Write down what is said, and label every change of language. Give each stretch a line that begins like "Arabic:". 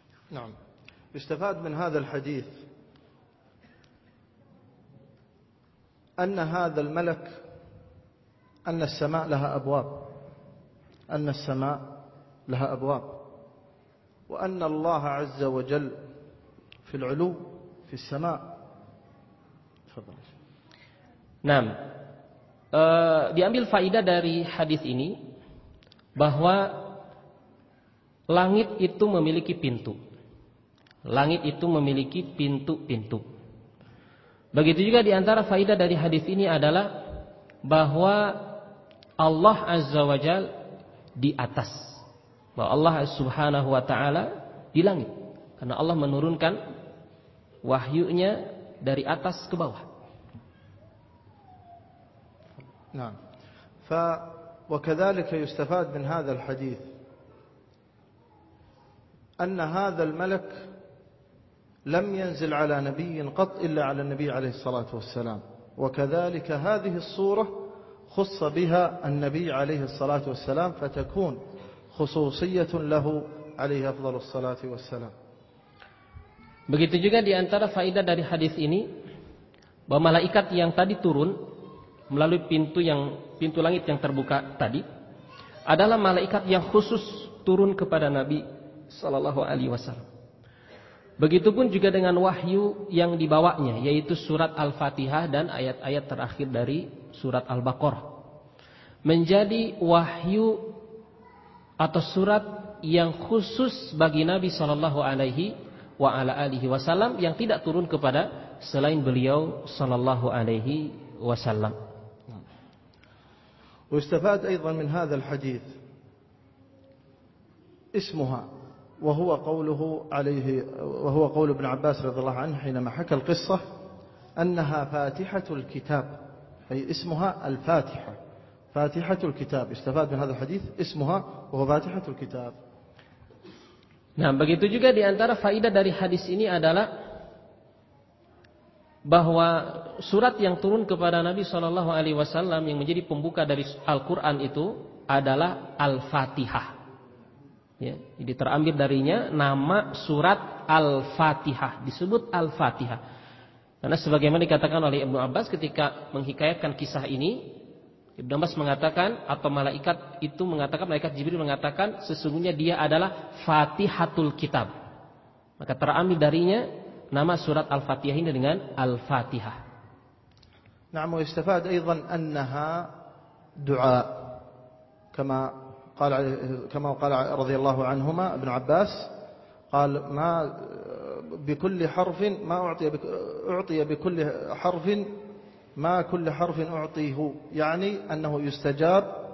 Arabic: نعم استفاد من هذا الحديث أن هذا الملك أن السماء لها أبواب أن السماء لها أبواب وأن الله عز وجل في العلو في السماء تفضل.
Indonesian: نعم diambil faedah dari hadis ini bahwa langit itu memiliki pintu. Langit itu memiliki pintu-pintu. Begitu juga diantara faedah dari hadis ini adalah bahwa Allah Azza wa Jal di atas. Bahwa Allah Subhanahu wa Ta'ala di langit. Karena Allah menurunkan wahyunya dari atas ke bawah. Nah.
Arabic: Fa wa kadzalika yustafad min hadzal hadis an hadzal malak لم ينزل على نبي قط إلا على النبي عليه الصلاة والسلام وكذلك هذه الصورة خص بها النبي عليه الصلاة والسلام فتكون خصوصية له عليه أفضل الصلاة والسلام.
Indonesian: Begitu juga diantara faedah dari hadis ini bahwa malaikat yang tadi turun melalui pintu langit yang terbuka tadi adalah malaikat yang khusus turun kepada Nabi sallallahu alaihi wasallam. Begitupun juga dengan wahyu yang dibawanya, yaitu surat Al-Fatihah dan ayat-ayat terakhir dari surat Al-Baqarah, menjadi wahyu atau surat yang khusus bagi Nabi sallallahu alaihi wa ala alihi wasallam yang tidak turun kepada selain beliau sallallahu alaihi wasallam.
Arabic: Wa istafad aidan min hadzal hadits ismuha وهو قوله عليه وهو قول ابن عباس رضي الله عنه حينما حكى القصة أنها فاتحة الكتاب أي اسمها الفاتحة فاتحة الكتاب استفاد من هذا الحديث اسمها وهو فاتحة الكتاب.
Indonesian: Nah, begitu juga di antara faedah dari hadis ini adalah bahwa surat yang turun kepada Nabi sallallahu alaihi wasallam yang menjadi pembuka dari Al-Qur'an itu adalah Al-Fatihah. Ya, jadi terambil darinya nama surat Al-Fatihah, disebut Al-Fatihah. Karena sebagaimana dikatakan oleh Ibnu Abbas ketika menghikayatkan kisah ini, Ibnu Abbas mengatakan atau malaikat itu mengatakan, malaikat Jibril mengatakan sesungguhnya dia adalah Fatihatul Kitab. Maka terambil darinya nama surat Al-Fatihah ini dengan Al-Fatihah.
Arabic: Na'am wa istafad aidan annaha du'a kama قال كما قال رضي الله عنهما ابن عباس قال ما بكل حرف ما أعطي بكل حرف ما كل حرف أعطيه يعني أنه يستجاب